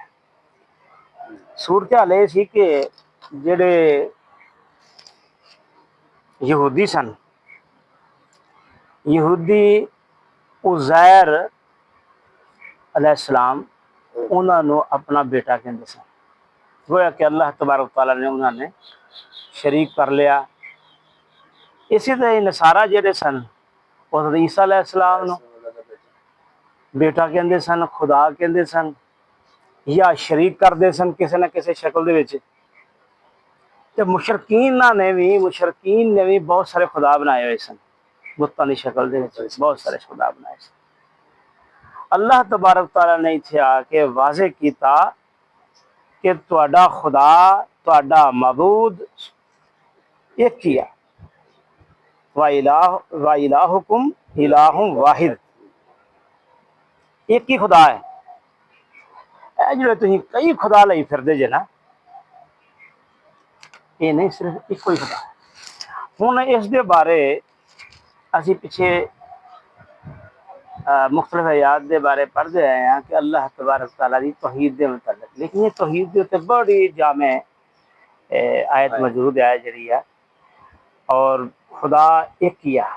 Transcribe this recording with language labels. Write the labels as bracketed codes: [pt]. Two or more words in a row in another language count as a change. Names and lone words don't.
[pa] صورتحال یہ سی کہ جڑے یہودی سن، یہودی عزیر علیہ السلام انہوں نے اپنا بیٹا کہندے سن، گویا کہ اللہ تبارک تعالیٰ نے انہوں نے شریک کر لیا۔ اسی طرح نصارہ جڑے سن وہ حضرت عیسیٰ علیہ السلام نو بیٹا کہندے سن، خدا کہندے سن، یا شریک کردے سن کسی نہ کسی شکل دے وچ۔ تے مشرکین نے بھی بہت سارے خدا بنائے ہوئے سن، بتاں دی شکل دے وچ بہت سارے خدا بنائے سن۔ اللہ تبارک تعالیٰ نے اتھے آ کے واضح کیتا کہ تہاڈا خدا، تہاڈا معبود ایک ہی ہے، [ar] وَإِلَٰهُكُمْ إِلَٰهٌ وَاحِدٌ، [pa] ایک ہی خدا ہے۔ اے جڑے تسی کئی خدا لئی پھردے جے نا، [ur] یہ نہیں، صرف ایک کوئی خدا ہے۔ [pa] ہن اس دے بارے اسی پیچھے مختلف آیات دے بارے پڑھتے آئے ہیں کہ اللہ تبارک تعالیٰ دی توحید دے متعلق، لیکن یہ توحید دے تے بڑی جامع آیت موجود ہے جڑی ہے، اور خدا ایک ہی ہے۔